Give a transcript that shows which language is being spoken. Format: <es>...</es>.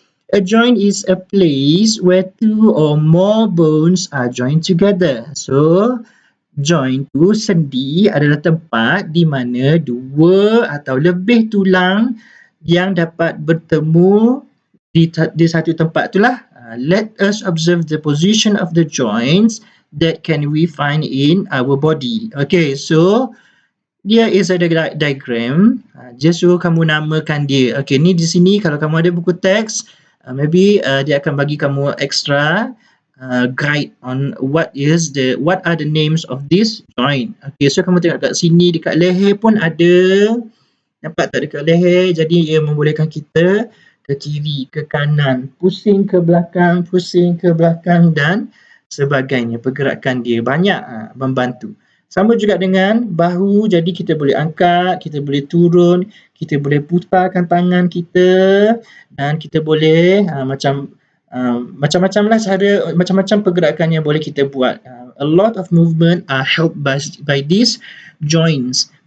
<en>A joint is a place where 2 or more bones are joined together.</en> <ms>So, joint tu sendi adalah tempat di mana 2 atau lebih tulang yang dapat bertemu di satu tempat itulah.</ms> <en>Let us observe the position of the joints that can we find in our body. Okay, so dia is a diagram.</en> <ms>Just suruh kamu namakan dia. Okay, ni di sini kalau kamu ada buku teks, maybe dia akan bagi kamu</ms> <en>extra guide on what are the names of this joint.</en> <ms>Okay, so kamu tengok kat sini dekat leher pun ada. Nampak tak dekat leher? Jadi ia membolehkan kita ke kiri, ke kanan, pusing ke belakang dan sebagainya. Pergerakan dia banyak membantu. Sama juga dengan bahu, jadi kita boleh angkat, kita boleh turun, kita boleh putarkan tangan kita dan kita boleh macam-macam lah cara, macam-macam pergerakan yang boleh kita buat.</ms> <en>A lot of movement are helped by these joints.</en>